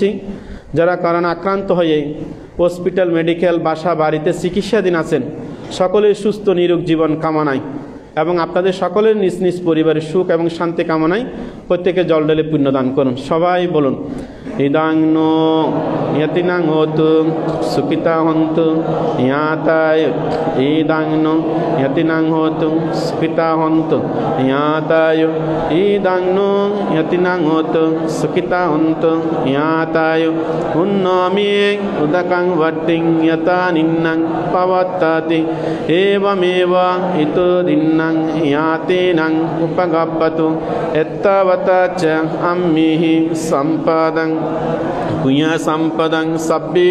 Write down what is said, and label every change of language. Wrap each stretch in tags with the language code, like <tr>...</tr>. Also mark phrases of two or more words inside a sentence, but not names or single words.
<bn>যারা করোনা আক্রান্ত হয়ে হসপিটাল মেডিকেল বাসা বাড়িতে চিকিৎসাধীন আছেন সকলের সুস্থ নিরোগ জীবন কামনায় এবং আপনাদের সকলের নিজ নিজ পরিবারের সুখ এবং শান্তি কামনায় প্রত্যেকে জল ঢেলে পুণ্যদান করুন। সবাই বলুন।</bn> <pi>ইদাং নো ইয়াতিনাং হোতু সুখিতা হন্তু ইয়াতায়। ইদাং নো ইয়াতিনাং হোতু সুখিতা হন্তু ইয়াতায়। ইদাং নো ইয়াতিনাং হোতু সুখিতা হন্তু ইয়াতায়। উন্নমি উদকাং বট্টিং যতা নিন্নাং পবত্তাতি এবমেব ইতো দিন্নাং ইয়াতিনাং উপগপ্পতু এত্তাবতা চ আম্মিহি সম্পদং পুণ্য সম্পদং সব্বে</pi>